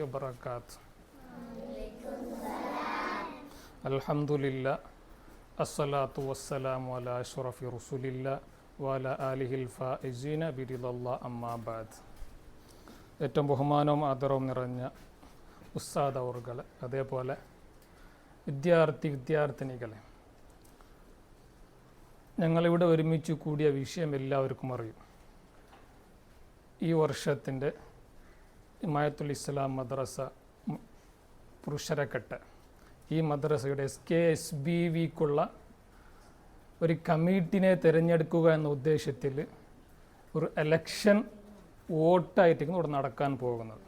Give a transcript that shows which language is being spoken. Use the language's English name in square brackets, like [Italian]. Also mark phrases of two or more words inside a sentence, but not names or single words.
[Arabic] وبركاته. الحمد لله الصلاة والسلام على أشرف رسول الله وعلى آله الفائزين برضا الله أما بعد. [Malayalam] ഏറ്റവും ബഹുമാനവും ആദരവും നിറഞ്ഞ ഉസ്താദ് അവറുകൾ, അതേപോലെ വിദ്യാർത്ഥിനികളെ, ഞങ്ങളിവിടെ ഒരുമിച്ച് കൂടിയ വിഷയം എല്ലാവർക്കും അറിയും. ഈ വർഷത്തിൻ്റെ ഹിമായത്തുൽ ഇസ്ലാം മദ്രസ പുരുഷരക്കെട്ട് ഈ മദ്രസയുടെ SKSBVക്കുള്ള ഒരു കമ്മിറ്റിനെ തിരഞ്ഞെടുക്കുക എന്ന ഉദ്ദേശത്തിൽ ഒരു എലക്ഷൻ വോട്ടായിട്ടാണ് ഇവിടെ നടക്കാൻ പോകുന്നത്.